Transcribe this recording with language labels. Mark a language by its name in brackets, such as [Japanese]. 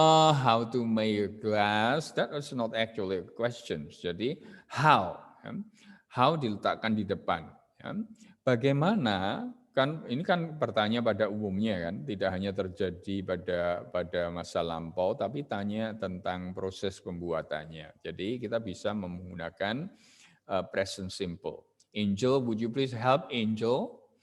[English] How to make a glass, that is not actually a question. [Indonesian] Jadi how diletakkan di depan. Bagaimana, kan ini kan pertanyaan pada umumnya kan, tidak hanya terjadi pada masa lampau, tapi tanya tentang proses pembuatannya. Jadi kita bisa menggunakan present simple. [English] Angel, would you please help Angel?